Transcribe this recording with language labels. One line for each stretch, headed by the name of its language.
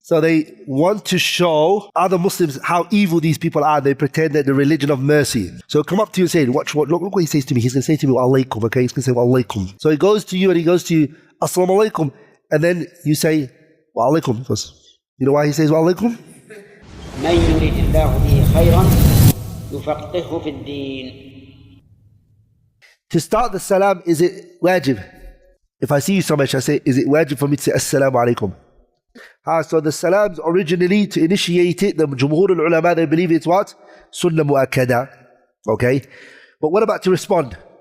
English: So they want to show other Muslims how evil these people are. They pretend that the religion of mercy. So come up to you and say, look what he says to me. He's going to say to me, wa alaikum, okay? He's going to say wa alaikum. So he goes to you and he goes to you, assalamu alaikum. And then you say, wa alaikum. Because you know why he says wa alaikum?
Arabic: من يريد الله به خيرا يفقهه في الدين.
English: To start the salam, is it wajib? If I see you so much, I say, is it wajib for me to say assalamu alaikum? So the salams originally, to initiate it, the jumhur al-ulama, they believe it's what? Sunnah mu'akkada. Okay? But what about to respond?